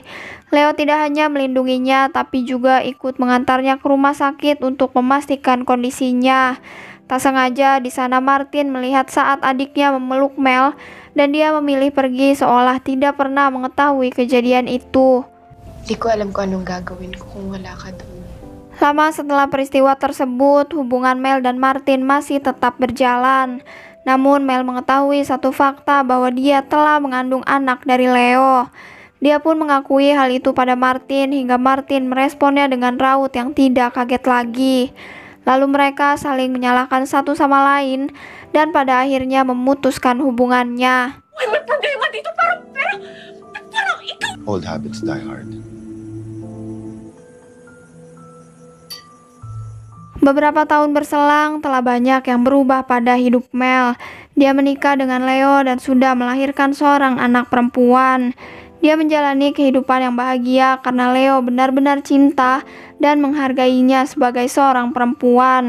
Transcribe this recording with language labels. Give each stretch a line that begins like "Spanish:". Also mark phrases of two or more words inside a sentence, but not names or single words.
Indonesian: Leo tidak hanya melindunginya, tapi juga ikut mengantarnya ke rumah sakit untuk memastikan kondisinya. Tak sengaja di sana Martin melihat saat adiknya memeluk Mel dan dia memilih pergi seolah tidak pernah mengetahui kejadian itu.
Filipino: Di ko alam kung anong gagawin ko kung wala ka doon.
Indonesian: Lama setelah peristiwa tersebut, hubungan Mel dan Martin masih tetap berjalan. Namun Mel mengetahui satu fakta bahwa dia telah mengandung anak dari Leo. Dia pun mengakui hal itu pada Martin hingga Martin meresponnya dengan raut yang tidak kaget lagi. Lalu mereka saling menyalahkan satu sama lain dan pada akhirnya memutuskan hubungannya.
Filipino: May problema dito pero ikaw.
English: Old habits die hard.
Indonesian: Beberapa tahun berselang, telah banyak yang berubah pada hidup Mel. Dia menikah dengan Leo dan sudah melahirkan seorang anak perempuan. Dia menjalani kehidupan yang bahagia karena Leo benar-benar cinta dan menghargainya sebagai seorang perempuan.